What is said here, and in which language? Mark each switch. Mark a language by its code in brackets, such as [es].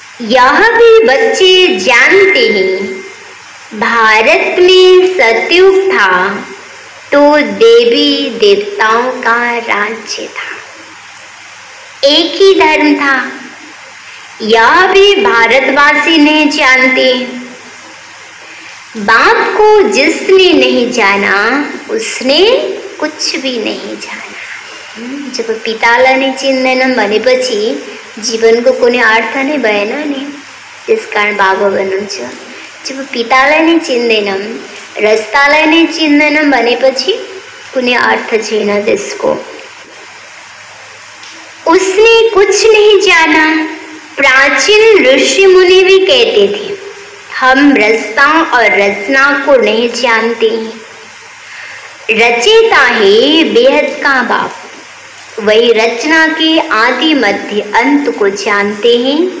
[hi] यह भी बच्चे जानते हैं भारत में सतयुग था तो देवी देवताओं का राज्य था, एक ही धर्म था। यह भी भारतवासी नहीं जानते। बाप को जिसने नहीं जाना उसने कुछ भी नहीं जाना। [ne] जब पितालाने चिन्हनम भनेपछि जीवनको कुनै अर्थ नै भएन नि, त्यस कारण बाबा भन्नुहुन्छ जब पितालाई नै चिन्दैनौँ, रस्तालाई नै चिन्दैनौँ भनेपछि कुनै अर्थ छैन त्यसको। [hi] उसने कुछ नहीं जाना। प्राचीन ऋषि मुनि भी कहते थे हम रस्ता और रचना को नहीं जानते। रचयिता है बेहद का बाप, वही रचना के आदि मध्य अंत को जानते हैं।